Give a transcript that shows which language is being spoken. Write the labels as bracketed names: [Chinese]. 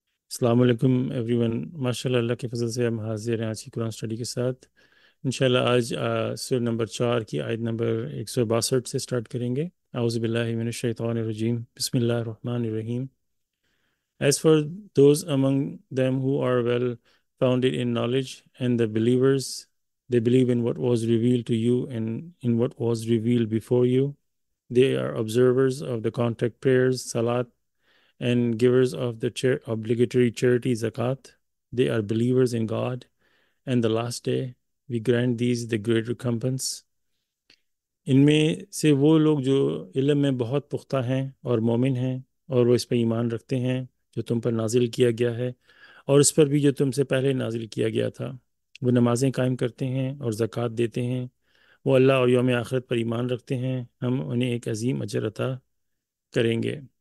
[Urdu] السلام علیکم every one, ماشاء اللہ اللہ کے فضل سے ہم حاضر ہیں آج کی قرآن اسٹڈی کے ساتھ۔ انشاءاللہ آج سورہ نمبر 4 کی آیت نمبر 162 سے سٹارٹ کریں گے۔ [Arabic] اعوذ باللہ من الشیطان الرجیم، بسم اللہ الرحمن الرحیم۔ [English] As for those among them who are well founded in knowledge and the believers, they believe in what was revealed to you and in what was revealed before you. They are observers of the contact prayers, salat, and givers of the obligatory charity, zakat. They are believers in God and the last day. We grant these the great recompense. [Urdu] ان میں سے وہ لوگ جو علم میں بہت پختہ ہیں اور مومن ہیں اور وہ اس پہ ایمان رکھتے ہیں جو تم پر نازل کیا گیا ہے اور اس پر بھی جو تم سے پہلے نازل کیا گیا تھا، وہ نمازیں قائم کرتے ہیں اور زکوٰۃ دیتے ہیں، وہ اللہ اور یوم آخرت پر ایمان رکھتے ہیں، ہم انہیں ایک عظیم اجر عطا کریں گے۔